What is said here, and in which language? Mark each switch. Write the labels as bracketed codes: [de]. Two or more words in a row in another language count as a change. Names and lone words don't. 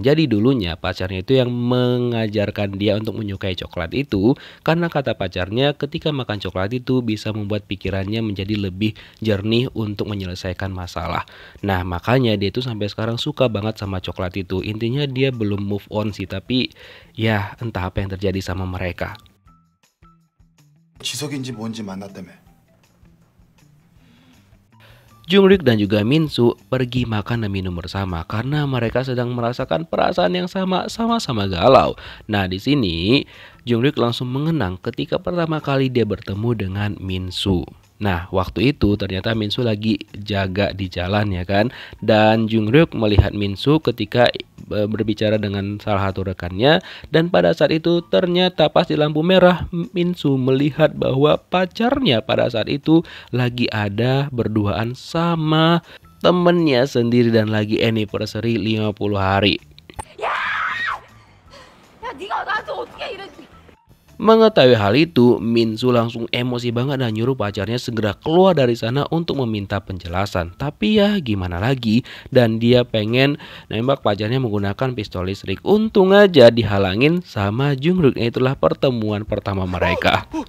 [id] Jadi dulunya pacarnya itu yang mengajarkan dia untuk menyukai coklat itu, karena kata pacarnya ketika makan coklat itu bisa membuat pikirannya menjadi lebih jernih untuk menyelesaikan masalah. Nah, makanya dia itu sampai sekarang suka banget sama coklat itu. Intinya dia belum [en] move on [id] sih, tapi ya entah apa yang terjadi sama mereka. [ko] 지석인지 뭔지 만났다며. [id] Jungryuk dan juga Minsu pergi makan dan minum bersama karena mereka sedang merasakan perasaan yang sama-sama galau. Nah, di sini Jungryuk langsung mengenang ketika pertama kali dia bertemu dengan Minsu. Nah, waktu itu ternyata Minsu lagi jaga di jalan ya kan. Dan Jungryuk melihat Minsu ketika berbicara dengan salah satu rekannya. Dan pada saat itu ternyata pas di lampu merah, Minsu melihat bahwa pacarnya pada saat itu lagi ada berduaan sama temennya sendiri dan lagi anniversary 50 hari. [ko] 야, 네가 나한테 어떻게 이래? [id] Mengetahui hal itu, Minsu langsung emosi banget dan nyuruh pacarnya segera keluar dari sana untuk meminta penjelasan. Tapi ya gimana lagi, dan dia pengen nembak pacarnya menggunakan pistol listrik. Untung aja dihalangin sama Jungryuk. Itulah pertemuan pertama mereka.